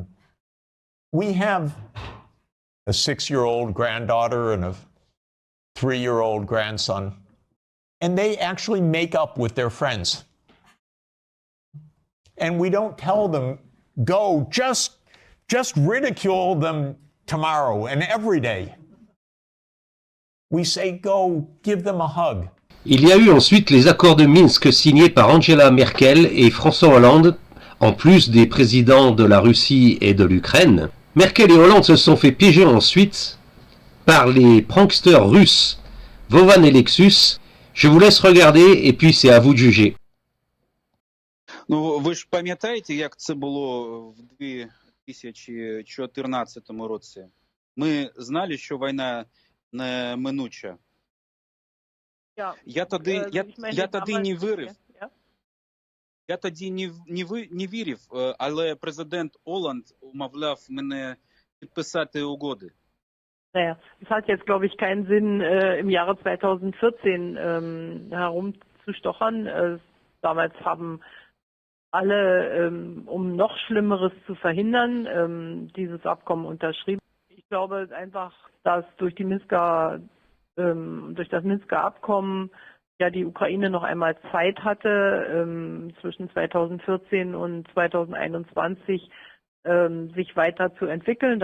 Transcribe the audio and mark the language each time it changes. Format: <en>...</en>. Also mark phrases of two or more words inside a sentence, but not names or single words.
<en>We have a 6-year-old granddaughter and a 3-year-old grandson, and they actually make up with their friends. And we don't tell them, go, just ridicule them tomorrow and every day. We say, go, give them a hug.</en> <fr>Il y a eu ensuite les accords de Minsk signés par Angela Merkel et François Hollande, en plus des présidents de la Russie et de l'Ukraine. Merkel et Hollande se sont fait piéger ensuite par les pranksters russes Vovan et Lexus. Je vous laisse regarder et puis c'est à vous de juger.</fr> <uk>Ну, ви ж пам'ятаєте, як це було в 2014 році? Ми знали, що війна неминуча. Я тоді не вірив. Я тоді не вірив, але президент Hollande умовляв мене підписати угоди.</uk> <de>Naja, es hat jetzt, glaube ich, keinen Sinn, im Jahre 2014 herumzustochern. Damals haben alle, um noch Schlimmeres zu verhindern, dieses Abkommen unterschrieben. Ich glaube einfach, dass durch das Minsker Abkommen ja die Ukraine noch einmal Zeit hatte, zwischen 2014 und 2021 sich weiter zu entwickeln.</de>